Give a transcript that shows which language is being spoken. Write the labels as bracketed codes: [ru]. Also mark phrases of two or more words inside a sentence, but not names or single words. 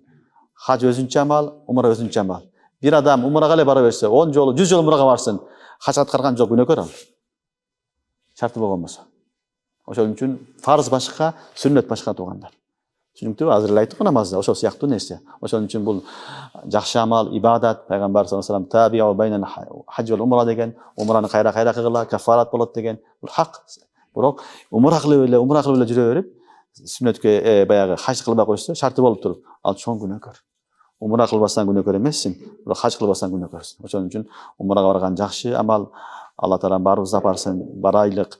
[ky] Хаж өзүнчө амал, умра өзүнчө амал. Бир адам умрага эле бара берсе, 10 жолу, 100 жолу умрага барсын, хаж аткарган жок күнөөкөр ал. Шарты болгон болсо. Ошол үчүн фарз башка, сүннет башка туугандар. Түшүнүктүүбү? Азыр эле айттык намазда, ошол сыяктуу нерсе. Ошол үчүн бул жакшы амал, ибадат, пайгамбар [ar] صلى الله عليه وسلم تابعوا بين الحج والعمرة [ky] деген, умраны кайра кылгыла, кафарат болот деген. Бул хак. Бирок умра кылып эле жүрө берип, сүннөткө баягы хаж кылбай койсо, шарты болуп туруп, ал чоң күнөөкөр. Умра кылбастан күнөөкөр эмессиң, бирок хаж кылбастан күнөөкөрсүң. Ошол үчүн умрага барган жакшы амал, Алла Таала баарыбызды апарсын, барайлык.